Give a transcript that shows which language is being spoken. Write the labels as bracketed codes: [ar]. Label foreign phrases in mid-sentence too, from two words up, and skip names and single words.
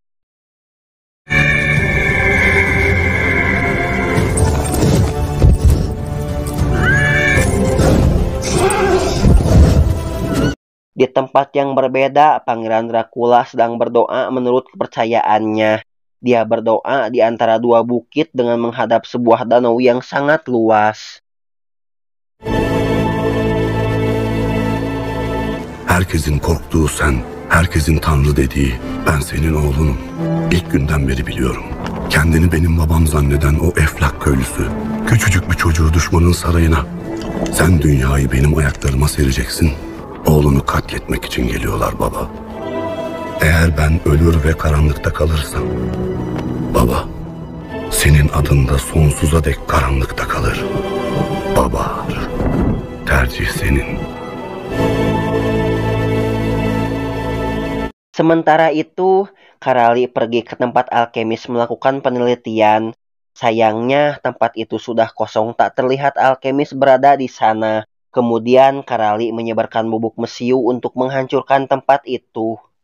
[id] Di tempat yang berbeda, Pangeran Dracula sedang berdoa menurut kepercayaannya. Dia berdoa di antara dua bukit dengan menghadap sebuah danau yang sangat luas. [tr] Herkesin korktuğu sen, herkesin tanrı dediği, ben senin oğlunum. İlk günden beri biliyorum. Kendini benim babam zanneden o eflak köylüsü, küçücük bir çocuğu düşmanın sarayına. Sen dünyayı benim ayaklarıma sereceksin. Oğlunu katletmek için geliyorlar baba. Eğer ben ölür ve karanlıkta kalırsam, baba, senin adın da sonsuza dek karanlıkta kalır. Baba, tercih senin. [id] Sementara itu, Karali pergi ke tempat alkemis melakukan penelitian. Sayangnya tempat itu sudah kosong, tak terlihat alkemis berada di sana. Kemudian Karali menyebarkan bubuk mesiu untuk menghancurkan tempat itu.